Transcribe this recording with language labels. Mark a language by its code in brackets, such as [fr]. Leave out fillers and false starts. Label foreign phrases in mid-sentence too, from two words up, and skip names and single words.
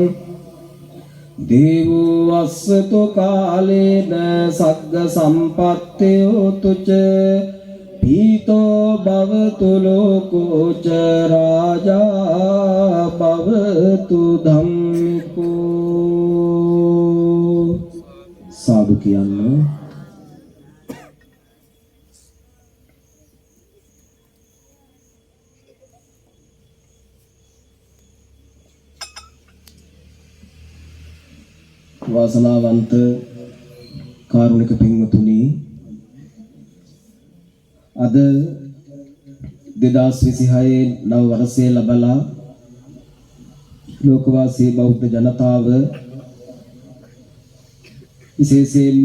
[pi] දේවෝ අස්සතු කාලේන සග්ග සම්පත්තයෝ තුච පීතෝ භවතු ලෝකෝ ච රාජා භවතු ධම්මිකෝ [si] සාදු කියන්නේ වාසනාවන්ත කාරුණික පින්වතුනි අද 2026 නව වර්ෂයේ ලබලා ලෝකවාසී බෞද්ධ ජනතාව විශේෂයෙන්ම